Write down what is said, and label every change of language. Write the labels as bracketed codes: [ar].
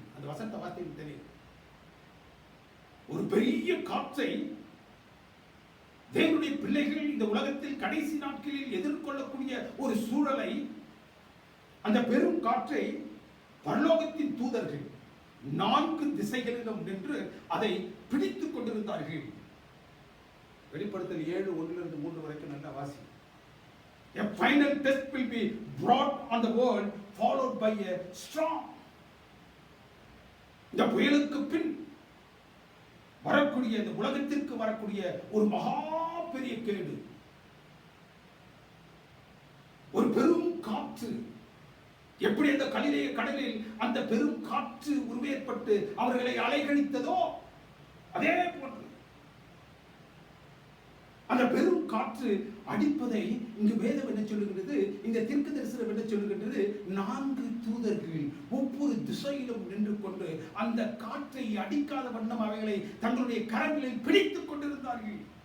[ta] அந்த வசனத்தை வார்த்தை தெரியும். ஒரு பெரிய காற்றை தேவனுடைய பிள்ளைகள் இந்த உலகத்தில் கடைசி நாட்களில் எதிர்கொள்ளக்கூடிய ஒரு சூழலை, அந்த பெரும் காற்றை பரலோகத்தின் தூதர்கள் 4 திசைகளிலும் நின்று அதை பிடித்துக் கொண்டிருந்தார்கள். வெளிப்படுத்தல் 7:1-3 வரைக்கும் நல்லா வாசி. [en] A final test will be brought on the world, followed by a storm. [ta] இந்த புயலுக்கு பின் வரக்கூடிய, இந்த உலகத்திற்கு வரக்கூடிய ஒரு மகா பெரிய கேடு, ஒரு பெரும் காற்று. எப்படி அந்த கலிலேய கடலில் அந்த பெரும் காற்று உருவேற்பட்டு அவர்களை அலைகழித்ததோ அதே போன்று அந்த பெரும் காற்று அடிப்பதை இங்கு வேதம் என்ன சொல்லுகிறது, இந்த தீர்க்க தரிசனம் என்ன சொல்லுகின்றது, 4 தூதர்கள் ஒவ்வொரு திசையிலும் நின்று கொண்டு அந்த காற்றை அடிக்காத வண்ணம் அவைகளை தங்களுடைய கரங்களில் பிடித்துக் கொண்டிருந்தார்கள்.